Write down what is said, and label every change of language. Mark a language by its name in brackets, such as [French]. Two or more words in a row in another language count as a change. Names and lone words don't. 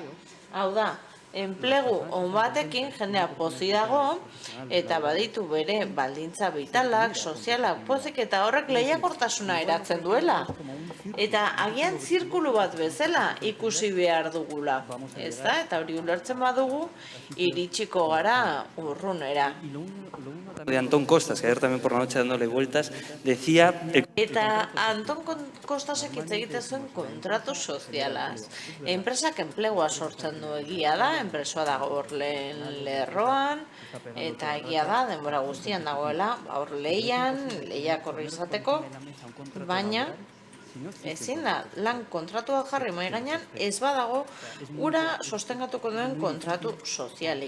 [Basque] Hau da, enplegu on batekin jendea pozik dago eta baditu bere baldintza vitalak, sozialak pozik eta horrek lehiakortasuna eratzen duela. Eta agian zirkulu bat bezala ikusi behar dugula. Ez da? Eta hori ulertzen badugu iritsiko gara urrunera. [Spanish] De Antón Costas, que ayer también por la noche dándole vueltas, decía... [Basque] Eta Anton Kostasek hitz egiten zuen kontratu sozialaz. Enpresak enplegua sortzen du egia da, enpresoa dago hor lehen lerroan, eta egia da, denbora guztian dagoela, hor lehiakorri izateko, baina ezin da, lan kontratua jarri mahai gainean, ez badago ura sostengatuko duen kontratu sozialik.